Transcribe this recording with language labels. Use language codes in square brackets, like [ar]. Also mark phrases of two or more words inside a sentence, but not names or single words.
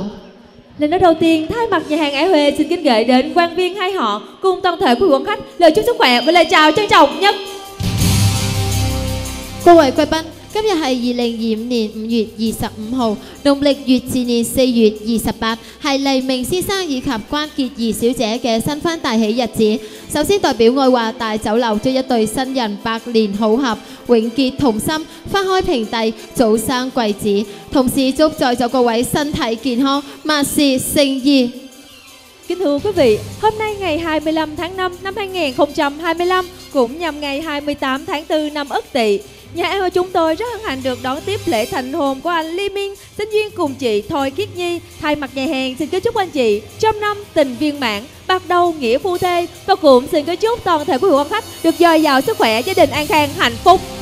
[vi] Lần nói đầu tiên, thay mặt nhà hàng Ái Huê xin kính gửi đến quan viên hai họ cùng toàn thể quý quý khách lời chúc sức khỏe và lời chào trân trọng nhất. [yue] 各位貴賓， 今日係2025年5月25號，農曆乙巳年4月28，係黎明先生以及關潔儀小姐嘅新婚大喜日子。首先代表愛華大酒樓祝一對新人百年好合，永結同心，花開平地，早生貴子。同時祝在座各位身體健康，萬事勝意。 [vi] Kính thưa quý vị, hôm nay ngày 25 tháng 5 năm 2025 cũng nhằm ngày 28 tháng 4 năm Ất Tỵ. Nhà em chúng tôi rất hân hạnh được đón tiếp lễ thành hôn của anh Ly Minh sinh duyên cùng chị Thôi Khiết Nhi. Thay mặt nhà hàng xin kính chúc anh chị trăm năm tình viên mãn, bắt đầu nghĩa phu thê, và cũng xin kính chúc toàn thể quý vị quan khách được dồi dào sức khỏe, gia đình an khang hạnh phúc.